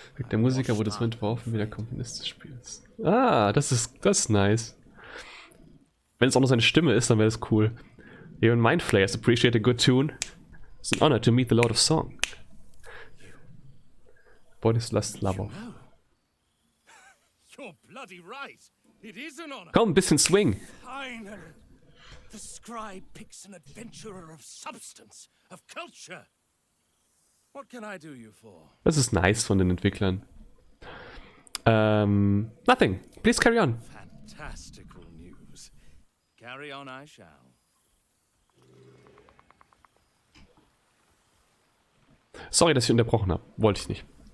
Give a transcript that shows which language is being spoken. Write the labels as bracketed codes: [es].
[de] Der Musiker wurde so entworfen wie der Komponist des Spiels. Ah, das ist nice. Wenn es auch noch seine Stimme ist, dann wäre das cool. [en] Even mind flayers appreciate a good tune. It's an honor to meet the Lord of Song. Bodislust Lover. You're bloody right. It is an honor. [de] Komm, ein bisschen Swing. [en] Finally. The scribe picks an adventurer of substance, of culture. What can I do you for? [de] Das ist nice von den Entwicklern. [en] Nothing. Please carry on. Fantastical news. Carry on I shall. [de] Sorry, dass ich unterbrochen habe. Wollte ich nicht.